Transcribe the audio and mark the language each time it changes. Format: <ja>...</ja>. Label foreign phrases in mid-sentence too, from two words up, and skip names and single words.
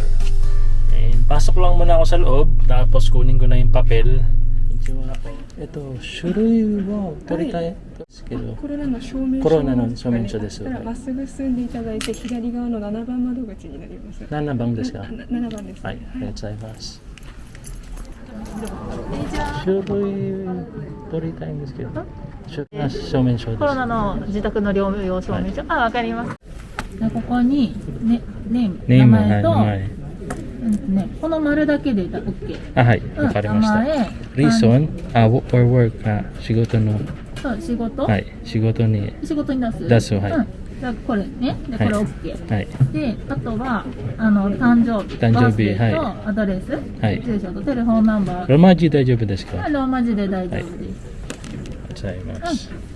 <tl>And pasok lang muna ako sa loob, tapos kunin ko na yung papel. Ito,</tl> <ja>書類は取りたいですけど. コロナの証明書コロナの証明書ですそしたらまっすぐ進んでいただいて左側の7番窓口になります。 7番ですか？ 7番です。はい、ありがとうございます。書類取りたいんですけど、証明書です。コロナの自宅の療養証明書、わかります。でここに、ね、ネーム、ネーム、名前と、はい、ね、この丸だけでOK。はい、わかりました。名前、</ja> <en>Reason, or work、</en> <ja>仕事の、そう仕事、はい、仕事に仕事に出す。出す、はい。じゃあこれね、でこれ OK。はい。で、あとは誕生日、誕生日バースデーとはアドレス、はい住所とテレフォンナンバー。ローマ字大丈夫ですか？ローマ字で大丈夫です。ありがとうございます。</ja>